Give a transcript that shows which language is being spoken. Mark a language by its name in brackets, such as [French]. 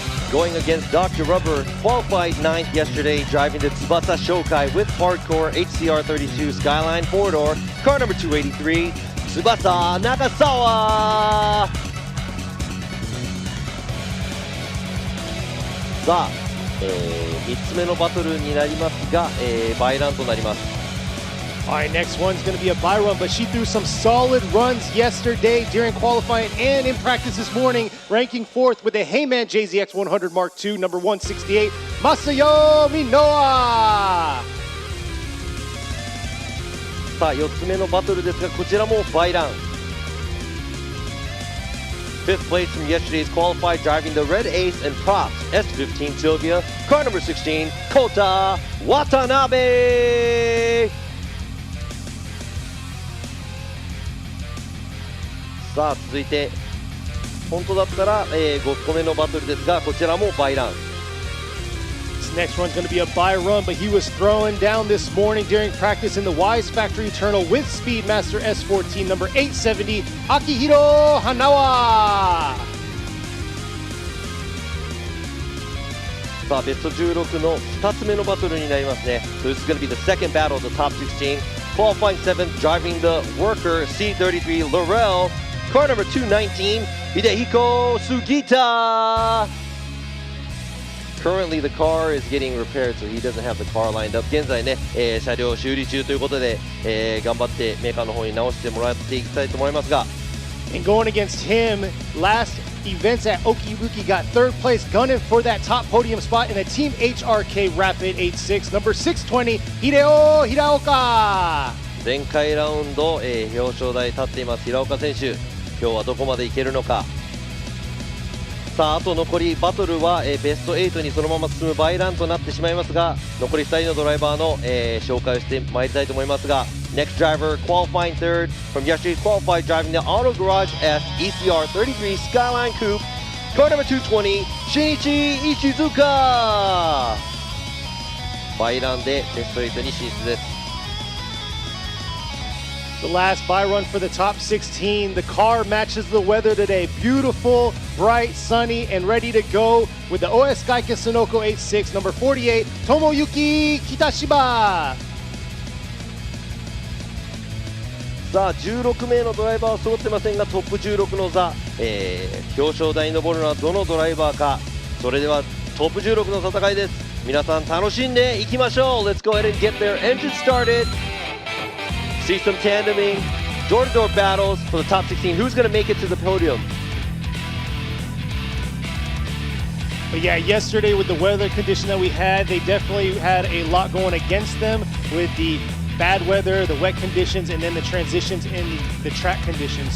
[English] Going against Dr. Rubber, qualified 9th yesterday, driving the Tsubasa Shokai with hardcore HCR32 Skyline 4-door, car number 283, Tsubasa Nakasawa. [Japanese] さあ、3つ目のバトルになりますが、バイランとなります。 [English] Alright, next one's going to be a bye run, but she threw some solid runs yesterday during qualifying and in practice this morning, ranking 4th with a Heyman JZX 100 Mark II, number 168, Masayomi Noah! [Japanese] さあ、4つ目のバトルですが、こちらもバイラン。 [English] 5th place from yesterday's qualified, driving the Red Ace and Props S15 Sylvia, car number 16, Kota Watanabe. [Japanese] さあ、続いて本当だったら、5個目のバトルですが、こちらもバイラン。 [English] This next one's going to be a bye run, but he was throwing down this morning during practice in the Wise Factory Eternal with Speedmaster S14 number 870, Akihiro Hanawa. [Japanese] さあ、ベスト16の2つ目のバトルになりますね。 [English] So this is going to be the second battle of the top 16. Qualifying 7th, driving the Worker C33 Laurel, car number 219, Hidehiko Sugita. Currently the car is getting repaired, so he doesn't have the car lined up. [Japanese] 現在ね、車両修理中ということで、頑張ってメーカーの方に直してもらっていきたいと思いますが。 [English] And going against him, last events at Okibuki got 3rd place, gunning for that top podium spot in a Team HRK Rapid 86, number 620, Hideo Hiraoka. [Japanese] 前回ラウンド、表彰台立っています平岡選手、今日はどこまでいけるのか。さあ、あと残りバトルは、ベスト8にそのまま進むバイランとなってしまいますが、残り2人のドライバーの、紹介をしてまいりたいと思いますが、 [English] Next driver qualifying 3rd from yesterday's qualified, driving the Auto Garage S ECR33 Skyline Coupe, car number 220, Shinichi Ishizuka. [Japanese] バイランでベスト8に進出です。 [English] The last bye run for the top 16. The car matches the weather today. Beautiful, bright, sunny, and ready to go with the OS Gaiken Sunoco 86, number 48, Tomoyuki Kitashima. [Japanese] さあ、16名のドライバーは揃ってませんが、トップ16の座、表彰台に上るのはどのドライバーか。それではトップ16の戦いです。皆さん楽しんでいきましょう。 [English] Let's go ahead and get their engine started. See some tandeming, door-to-door battles for the top 16. Who's going to make it to the podium? But yeah, yesterday with the weather condition that we had, they definitely had a lot going against them with the bad weather, the wet conditions, and then the transitions in the track conditions.